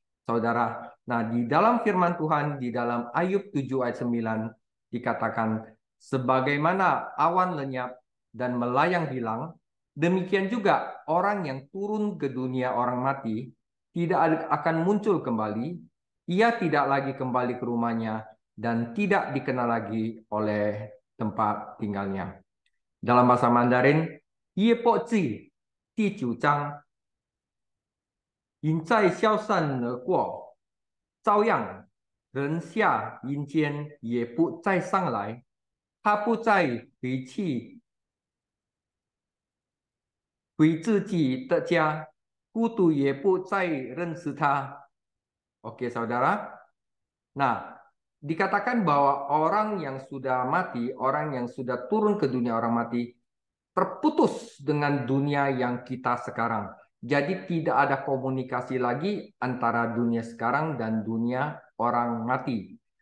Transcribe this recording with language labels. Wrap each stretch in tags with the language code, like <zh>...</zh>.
<id>Saudara, nah di dalam firman Tuhan, di dalam Ayub 7 ayat 9, dikatakan, sebagaimana awan lenyap dan melayang hilang, demikian juga orang yang turun ke dunia orang mati tidak akan muncul kembali, ia tidak lagi kembali ke rumahnya, dan tidak dikenal lagi oleh tempat tinggalnya. Dalam bahasa Mandarin,</id> <zh>Ye Po Zi, 第9章, 隐在消散而过，照样人下阴间也不再上来，他不再回自己的家，孤独也不再认识他。</zh> <id>Oke, saudara. Nah, dikatakan bahwa orang yang sudah mati, orang yang sudah turun ke dunia orang mati, terputus dengan dunia yang kita sekarang. Jadi tidak ada komunikasi lagi antara dunia sekarang dan dunia orang mati.</id>